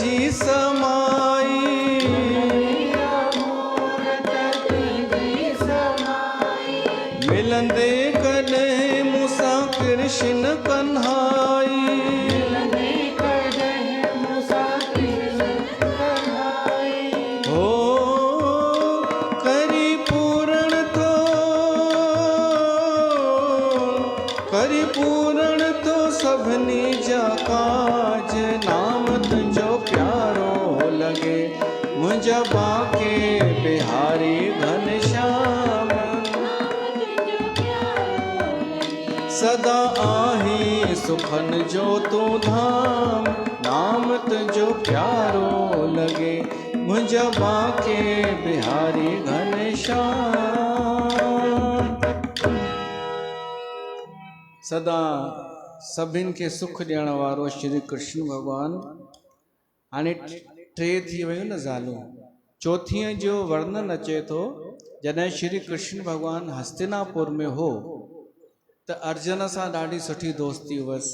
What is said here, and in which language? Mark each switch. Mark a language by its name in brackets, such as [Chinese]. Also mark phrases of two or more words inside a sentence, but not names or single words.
[Sindhi] समाई, मिलंदे कॾहिं मूंसां कृष्ण कन्हाई। हो करी पूरण तो सभिनी जा काज, नाम तुंहिंजो प्यारो लॻे मुंहिंजा बाके बिहारी घनश्याम। सदा आही सुखन जो तूं धाम, नाम तुंहिंजो प्यारो लॻे मुंहिंजा बाके बिहारी घनश्याम। सदा सभिनि खे सुख ॾियण वारो श्री कृष्ण भॻवानु। हाणे टे थी वियूं न ज़ालूं, चौथीअ जो वर्णन अचे थो। जॾहिं श्री कृष्ण भॻवानु हस्तिनापुर में हो त अर्जुन सां ॾाढी सुठी दोस्ती हुअसि।